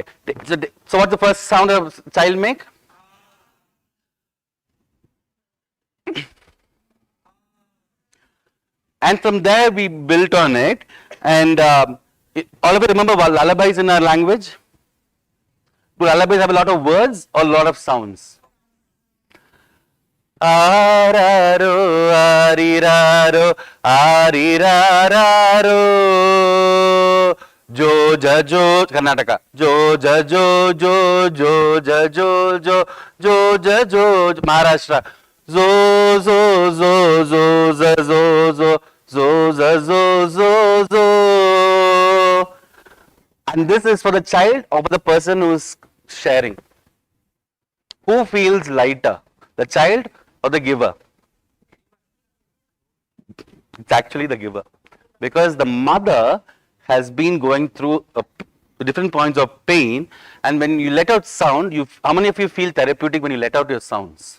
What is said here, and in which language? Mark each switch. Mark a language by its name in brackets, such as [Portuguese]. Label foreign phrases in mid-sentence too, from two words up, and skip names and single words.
[English] So what's the first sound a child make? And from there we built on it. And all of you remember lullabies in our language? Do lullabies have a lot of words or a lot of sounds? Araro, ariraro, arirararo. Jo, ja, jo, Karnataka. Jo, ja, jo, jo, jo, ja, jo, jo, jo, ja, jo, Maharashtra. Zo, zo, zo, zo, za, zo, zo, zo, za, zo, zo, zo. And this is for the child or for the person who is sharing. Who feels lighter, the child or the giver? It's actually the giver, because the mother has been going through different points of pain, and when you let out sound, how many of you feel therapeutic when you let out your sounds?